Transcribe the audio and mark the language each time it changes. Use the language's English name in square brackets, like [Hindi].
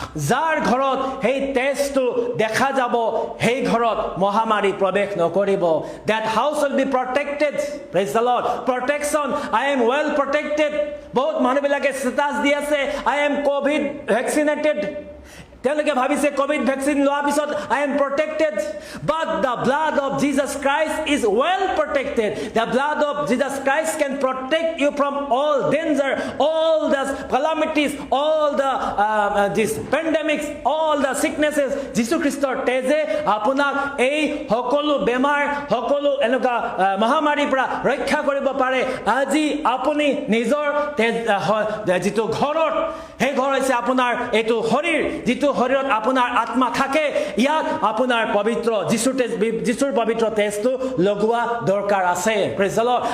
[Assamese] যাৰ ঘৰত সেই তেজটো দেখা যাব, সেই ঘৰত মহামাৰী প্ৰৱেশ নকৰিব। [English] That house will be protected. Praise the Lord. Protection. I am well protected. [Assamese] বহুত মানুহবিলাকে ষ্টেটাছ দি আছে, [English] I am COVID vaccinated. [Assamese] তেওঁলোকে ভাবিছে কোভিড ভ্যাকসিন লোৱাৰ পিছত [English] I am protected. But the blood of Jesus Christ is well protected. The blood of Jesus Christ can protect you from all danger, all the calamities, all the these pandemics, all the sicknesses. [Assamese] যীশু খ্ৰীষ্টৰ তেজে আপোনাক এই সকলো বেমাৰ, সকলো এনেকুৱা মহামাৰীৰ পৰা ৰক্ষা কৰিব পাৰে। আজি আপুনি নিজৰ তেজ যিটো ঘৰত, সেই ঘৰ হৈছে আপোনাৰ এইটো শৰীৰ, যিটো শৰীৰত আপোনাৰ আত্মা থাকে, ইয়াত আপোনাৰ পবিত্ৰ যীশুৰ পবিত্ৰ তেজটো লগোৱা দৰকাৰ আছে। [English] Praise the Lord.